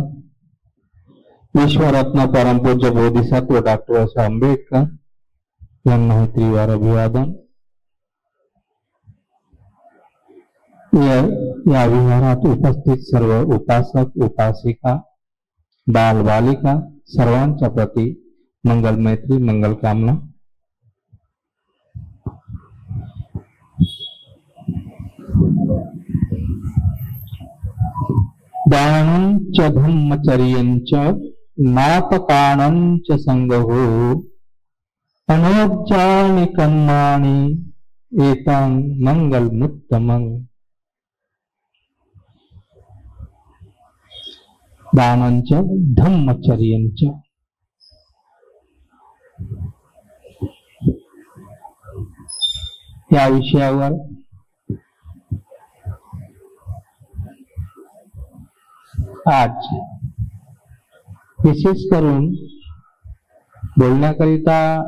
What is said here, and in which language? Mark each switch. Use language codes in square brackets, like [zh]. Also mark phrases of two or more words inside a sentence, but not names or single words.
[mr] विश्वरत्न परमपूज्य बोधिसत्व डॉक्टर बाबासाहेब आंबेडकर यांना त्रिवार अभिवादन. या विहारात उपस्थित सर्व उपासक उपासिका बाल बालिका सर्वांच्या प्रती मंगल मैत्री मंगल कामना. [pi] दानंच धम्मचर्यंच नापकाणंच संगहो अनोज्जानि कर्माणि एतां मंगलमुत्तमं. दानंच धम्मचर्यंच, [mr] या विषयावर आज विशेष करून बोलण्याकरिता